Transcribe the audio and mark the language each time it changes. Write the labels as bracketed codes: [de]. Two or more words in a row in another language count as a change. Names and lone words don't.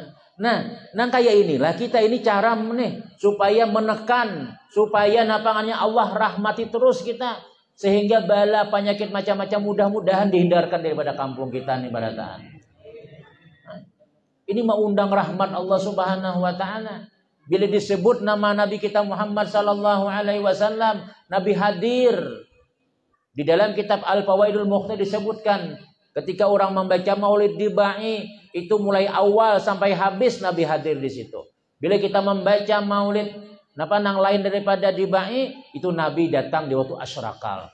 [bjn] Nah, nang kayak inilah kita ini cara nih supaya menekan, supaya napangannya Allah rahmati terus kita, sehingga bala penyakit macam-macam mudah-mudahan dihindarkan daripada kampung kita nih barataan. Ini mengundang rahmat Allah [ar] سبحانه وتعالى. [bjn] Bila disebut nama Nabi kita Muhammad [ar] صلى الله عليه وسلم, [bjn] Nabi hadir. Di dalam kitab Al-Fawaidul Mukhtar disebutkan ketika orang membaca Maulid Dibai itu mulai awal sampai habis Nabi hadir di situ. Bila kita membaca Maulid napa nang lain daripada Dibai, itu Nabi datang di waktu asyrakal.